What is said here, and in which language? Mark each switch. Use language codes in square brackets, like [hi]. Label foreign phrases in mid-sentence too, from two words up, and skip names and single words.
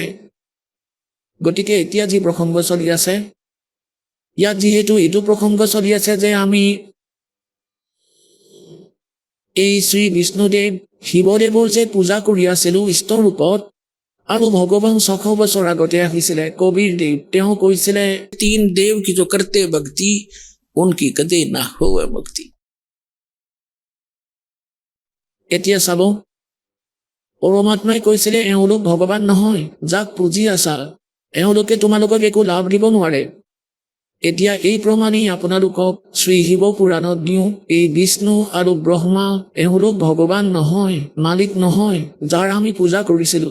[as] গতিকে এতিয়া যি প্ৰসংগ চলি আছে, ইয়াত যিহেতু এইটো প্ৰসংগ চলি আছে যে আমি এই শ্ৰী বিষ্ণুদেৱ শিৱদেৱৰ যে পূজা কৰি আছিলোঁ ইষ্ট ৰূপত, আৰু ভগৱান 600 বছৰ আগতে আহিছিলে কবিৰ দেৱ, তেওঁ কৈছিলে 3 দেৱ কি [hi] जो करते भक्ति उनकी कदे ना होवे मुक्ति। [as] এতিয়া চাব, পৰমাত্মাই কৈছিলে এওঁলোক ভগৱান নহয়, যাক পুজি আছা এওঁলোকে তোমালোকক একো লাভ দিব নোৱাৰে। এতিয়া এই প্ৰমাণেই আপোনালোকক শ্ৰী শিৱ পুৰাণত দিওঁ, এই বিষ্ণু আৰু ব্ৰহ্মা এওঁলোক ভগৱান নহয়, মালিক নহয়, যাৰ আমি পূজা কৰিছিলোঁ।